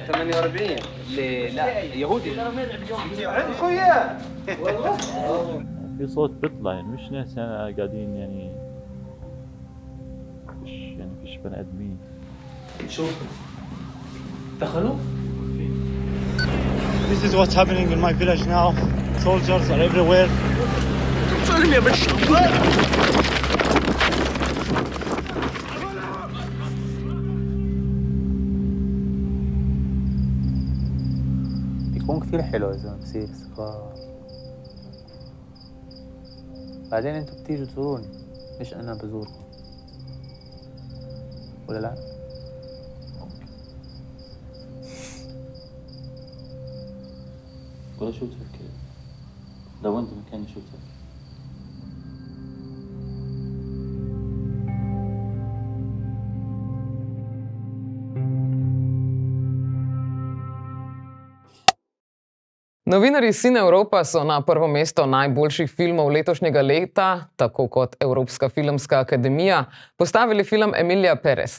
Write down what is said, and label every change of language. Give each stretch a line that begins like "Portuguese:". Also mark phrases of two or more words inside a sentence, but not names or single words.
Arabic: لا يهودي خويا في صوت بيطلع يعني مش ناس قاعدين يعني فيش بني ادمين. شوف دخلوا.
English: This is what's happening in my village now. Soldiers are everywhere.
Arabic: سلم يا باشا. بيكون كثير حلو إذا بصير استقرار. بعدين انتوا بتيجوا تزوروني مش أنا بزوركم ولا لا؟ ولا شو تفكر؟ لو أنت مكاني شو تفكر؟
Slovenian: Novinarji Cine Europa so na prvo mesto najboljših filmov letošnjega leta, tako kot Evropska filmska akademija, postavili film Emilija Perez.